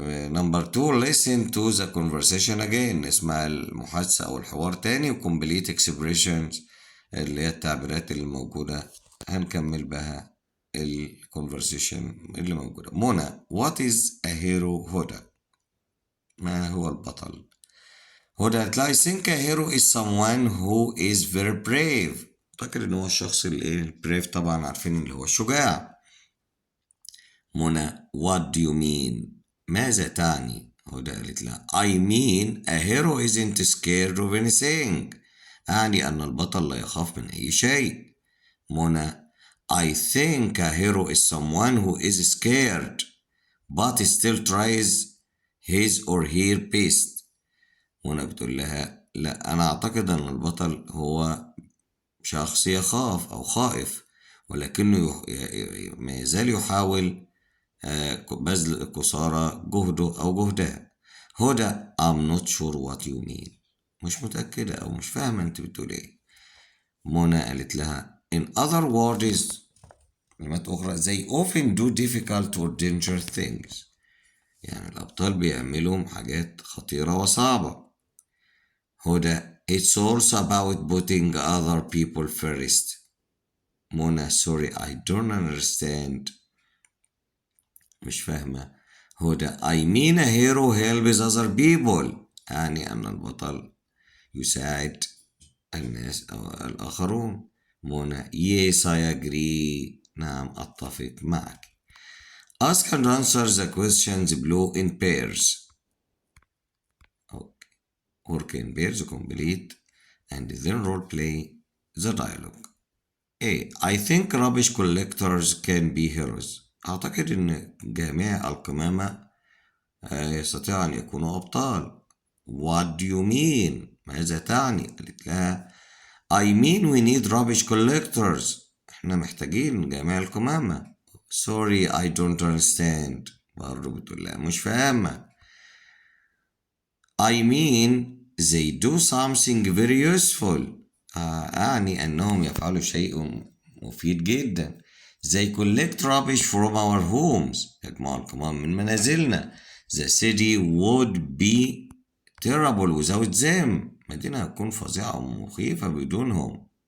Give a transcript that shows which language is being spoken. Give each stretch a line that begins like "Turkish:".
English: Number 2, listen to the conversation again.
Arabic: نسمع المحادثة أو الحوار تاني و
English: complete expressions
Arabic: اللي هي التعبيرات اللي موجودة هنكمل بها الconversation اللي موجودة.
English: منى what is a hero؟ هدى
Arabic: ما هو البطل؟
English: هدى هتلاقي think a hero is someone who is very brave.
Arabic: فاكر إن هو الشخص اللي brave طبعا عارفين اللي هو الشجاع.
English: منى what do you mean؟
Arabic: ماذا تعني؟
English: هدى
Arabic: قالت لها
English: I mean a hero isn't scared of anything.
Arabic: أعني أن البطل لا يخاف من أي شيء.
English: منى I think a hero is someone who is scared but still tries his or her best.
Arabic: منى بتقول لها لا أنا أعتقد أن البطل هو شخص يخاف أو خائف ولكنه ما يزال يحاول بذل قصارى جهده أو جهدها.
English: هدى I'm not sure what you mean.
Arabic: مش متأكدة أو مش فاهمة أنت بتقول إيه. منى قالت لها
English: in other words
Arabic: كلمات أخرى
English: they often do difficult or dangerous things.
Arabic: يعني الأبطال بيعملوا حاجات خطيرة وصعبة.
English: هدى it's also about putting other people first. منى sorry I don't understand.
Arabic: مش فاهمة.
English: هدى I mean a hero helps other people.
Arabic: يعني أن البطل يساعد الناس أو الآخرون. منى
English: yes I agree.
Arabic: نعم أتفق معك.
English: Ask and answer the questions below in pairs. Okay. Work in pairs, complete, and then role play the dialogue. A. I think rubbish collectors can be heroes.
Arabic: أعتقد إن جميع القمامة يستطيع أن يكونوا أبطال.
English: What do you mean؟
Arabic: ماذا تعني؟ قالت لها
English: I mean we need rubbish collectors.
Arabic: احنا محتاجين جميع القمامة.
English: Sorry I don't understand.
Arabic: برضه بتقول لها مش فاهمة.
English: I mean they do something very useful.
Arabic: أعني أنهم يفعلوا شيء مفيد جدا.
English: They collect rubbish from our homes.
Arabic: يجمعوا القمام من منازلنا.
English: The city would be terrible without them.
Arabic: مدينة هتكون فظيعة ومخيفة بدونهم.